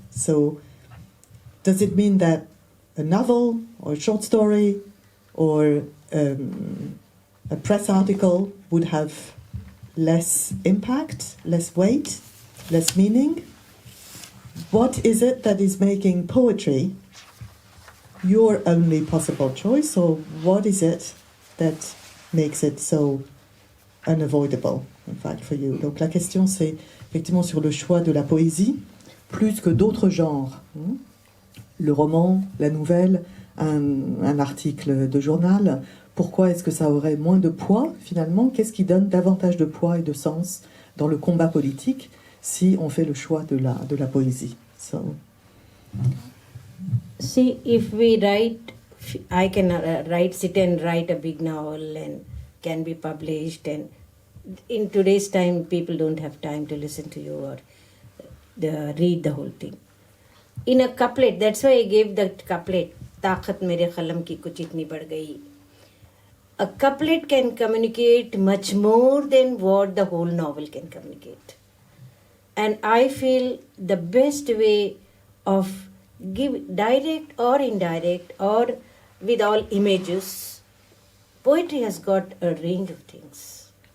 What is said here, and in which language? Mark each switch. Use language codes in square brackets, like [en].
[en] So does it mean that a novel or a short story or a press article would have less impact, less weight, less meaning? What is it that is making poetry your only possible choice, or what is it that makes it so unavoidable, in fact, for you? [fr] Donc la question, c'est effectivement sur le choix de la poésie, plus que d'autres genres. Le roman, la nouvelle, un article de journal. Pourquoi est-ce que ça aurait moins de poids, finalement? Qu'est-ce qui donne davantage de poids et de sens dans le combat politique si on fait le choix de la poésie? [en] So. See, if we write, I can sit and write a big novel and can be published. And in today's time, people don't have time to listen to you or read the whole thing. In a couplet, that's why I gave that couplet, [hi] ताकत मेरे कलम की कुछ इतनी बढ़ गई. [en] A couplet can communicate much more than what the whole novel can communicate. And I feel the best way of give direct or indirect or with all images, poetry has got a range of things.